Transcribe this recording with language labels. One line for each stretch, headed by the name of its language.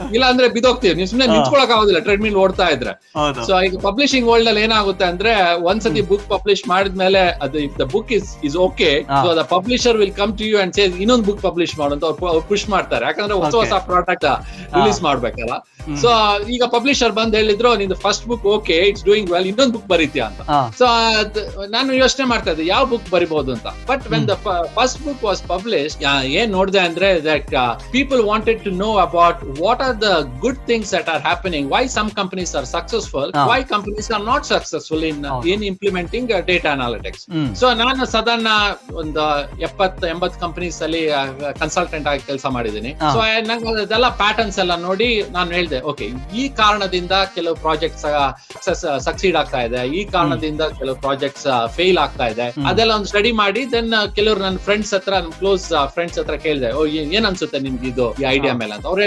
Kannada: ಇಲ್ಲ ಅಂದ್ರೆ ಬಿದ್ದೋಗ್ತೀವಿ, ನೀವು ಸುಮ್ಮನೆ ನಿಂತ್ಕೊಳಕ್ ಆಗೋದಿಲ್ಲ ಟ್ರೆಡ್ಮಿಲ್ ಓಡ್ತಾ ಇದ್ರೆ. ಸೊ ಈಗ ಪಬ್ಲಿಷಿಂಗ್ ವರ್ಲ್ಡ್ ಅಲ್ಲಿ ಏನಾಗುತ್ತೆ ಅಂದ್ರೆ ಒಂದ್ಸತಿ ಬುಕ್ ಪಬ್ಲಿಷ್ ಮಾಡಿದ್ಮೇಲೆ ಅದು
English: if the book is okay, so the publisher will come to you and say
Kannada: ಇನ್ನೊಂದು ಬುಕ್ ಪಬ್ಲಿಷ್ ಮಾಡು ಅಂತ ಅವ್ರು ಪುಷ್ ಮಾಡ್ತಾರೆ, ಯಾಕಂದ್ರೆ ಹೊಸ ಪ್ರಾಡಕ್ಟ್ ರಿಲೀಸ್ ಮಾಡ್ಬೇಕಲ್ಲ. ಸೊ ಈಗ ಪಬ್ಲಿಷರ್ ಬಂದ್ ಹೇಳಿದ್ರು ನಿಂದು first book okay,
English: it's doing well,
Kannada: ಇನ್ನೊಂದು ಬುಕ್ ಬರೀತೀಯ ಅಂತ. ಸೊ ನಾನು ಯೋಚನೆ ಮಾಡ್ತಾ ಇದ್ದೆ ಯಾವ ಬುಕ್ ಬರಿಬಹುದು ಅಂತ.
English: but when the first book was publish,
Kannada: ಏನ್ ನೋಡಿದೆ ಅಂದ್ರೆ
English: That people wanted to know about what are the good things that are happening, why some companies are successful, why companies are not successful in implementing data analytics.
Kannada: So ನಾನು ಸಾಧಾರಣ ಒಂದು 70-80 companies ಅಲ್ಲಿ consultant ಆಗಿ ಕೆಲಸ ಮಾಡಿದ್ದೀನಿ. So ನಂಗೆ ಅದೆಲ್ಲ patterns ಎಲ್ಲ ನೋಡಿ ನಾನು ಹೇಳ್ದೆ, ಓಕೆ ಈ ಕಾರಣದಿಂದ ಕೆಲವು ಪ್ರಾಜೆಕ್ಟ್ಸ್ ಸಕ್ಸೀಡ್ ಆಗ್ತಾ ಇದೆ, ಈ ಕಾರಣದಿಂದ ಕೆಲವು ಪ್ರಾಜೆಕ್ಟ್ಸ್ ಫೇಲ್ ಆಗ್ತಾ ಇದೆ, ಅದೆಲ್ಲ ಒಂದು ಸ್ಟಡಿ ಮಾಡಿ ದೆನ್ ಕೆಲವರು ನನ್ನ ಫ್ರೆಂಡ್ಸ್ ಹತ್ರ, ನನ್ನ ಕ್ಲೋಸ್ ಫ್ರೆಂಡ್ಸ್ ಹತ್ರ ಕೇಳಿದೆ, ಏನ್ ಅನ್ಸುತ್ತೆ ನಿಮ್ಗೆ ಇದು ಈ ಐಡಿಯಾ ಮೇಲೆ ಅಂತ.